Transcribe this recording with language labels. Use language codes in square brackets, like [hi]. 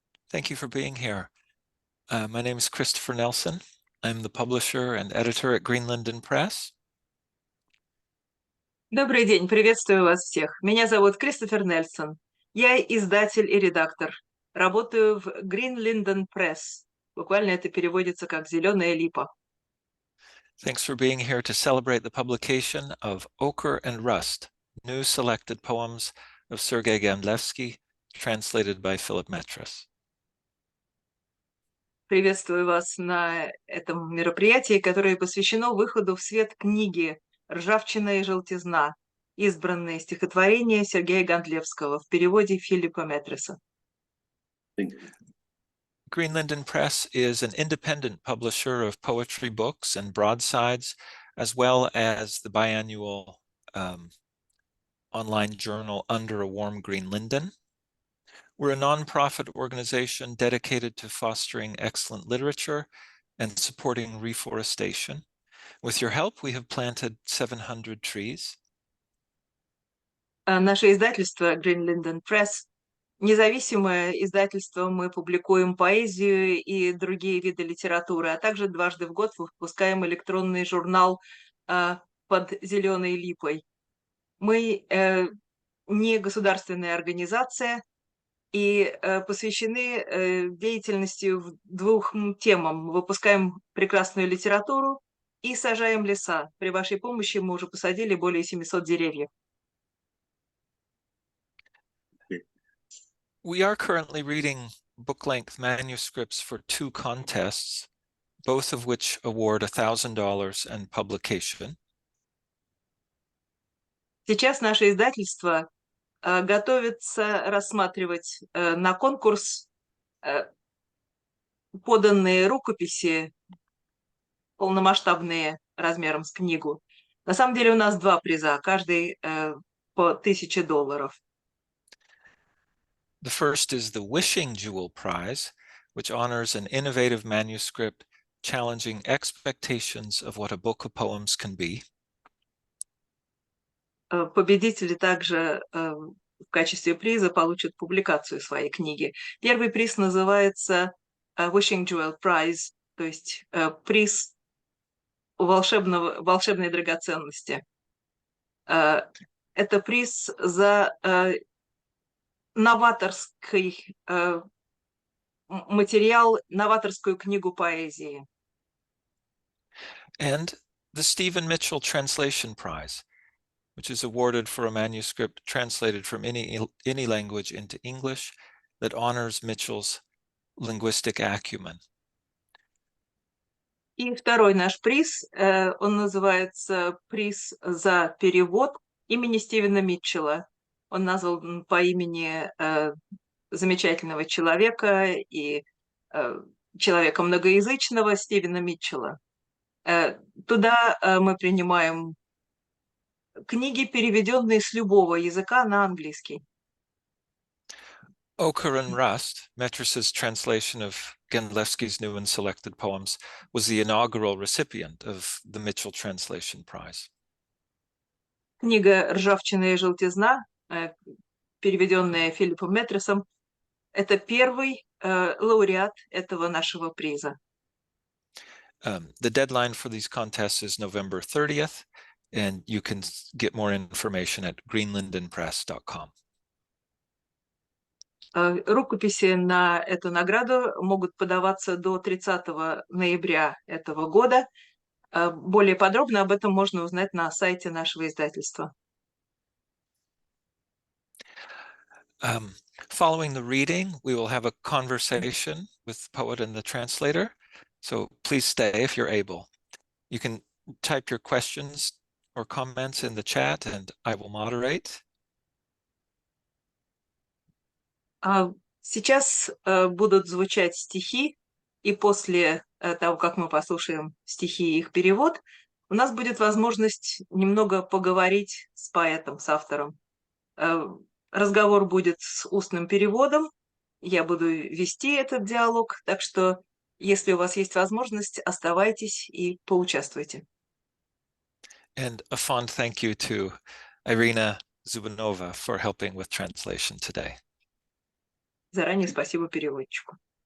[en] Thank you for being here. My name is Christopher Nelson. I'm the publisher and editor at Linden Press. [ru] Добрый день, приветствую вас всех. Меня зовут Кристофер Нельсон. Я издатель и редактор. Работаю в Linden Press. Буквально это переводится как «зеленая липа». [en] Thanks for being here to celebrate the publication of Ochre Rust, new selected poems of Sergey Gandlevsky, translated by Philip Metras. [ru] Приветствую вас на этом мероприятии, которое посвящено выходу в свет книги «Ржавчина и желтизна», избранные стихотворения Сергея Гандлевского в переводе Филиппа Метреса. [en] Linden Press is an independent publisher of poetry books and broadsides, as well as the biannual online journal Under a Warm Green Linden. We're a nonprofit organization dedicated to fostering excellent literature and supporting reforestation. With your help, we have planted 700 trees. [ru] Наше издательство Linden Press независимое издательство, мы публикуем поэзию и другие виды литературы, а также дважды в год выпускаем электронный журнал под зеленой липой. Мы не государственная организация и посвящены деятельности в двух темам. Мы выпускаем прекрасную литературу и сажаем леса. При вашей помощи мы уже посадили более 700 деревьев. [en] We are currently reading book-length manuscripts for 2 contests, both of which award $1,000 and publication. [ru] Сейчас наше издательство готовится рассматривать на конкурс поданные рукописи, полномасштабные размером с книгу. На самом деле у нас 2 приза, каждый по $1000. [en] The first is the Wishing Jewel Prize, which honors an innovative manuscript challenging expectations of what a book of poems can be. [ru] Победители также в качестве приза получат публикацию своей книги. Первый приз называется Wishing Jewel Prize, то есть приз волшебной драгоценности. Это приз за новаторский материал, новаторскую книгу поэзии. [en] And the Stephen Mitchell Translation Prize, which is awarded for a manuscript translated from any language into English that honors Mitchell's linguistic acumen. [ru] И второй наш приз, он называется приз за перевод имени Стивена Митчелла. Он назван по имени замечательного человека и человека многоязычного Стивена Митчелла. Туда мы принимаем книги, переведенные с любого языка на английский. [en] Ochre Rust, Metras's translation of Gandlevsky's new and selected poems, was the inaugural recipient of the Mitchell Translation Prize. [ru] Книга «Ржавчина и желтизна», переведенная Филиппом Метресом, это первый лауреат этого нашего приза. [en] The deadline for these contests is November 30th, and you can get more information at greenlindenpress.com. [ru] Рукописи на эту награду могут подаваться до 30 ноября этого года. Более подробно об этом можно узнать на сайте нашего издательства. [en] Following the reading, we will have a conversation with the poet and the translator. So please stay if you're able. You can type your questions or comments in the chat and I will moderate. [ru] Сейчас будут звучать стихи, и после того, как мы послушаем стихи и их перевод, у нас будет возможность немного поговорить с поэтом, с автором. Разговор будет с устным переводом, я буду вести этот диалог, так что, если у вас есть возможность, оставайтесь и поучаствуйте. [en] And a fond thank you to Irina Zubanova for helping with translation today. [ru] Заранее спасибо переводчику.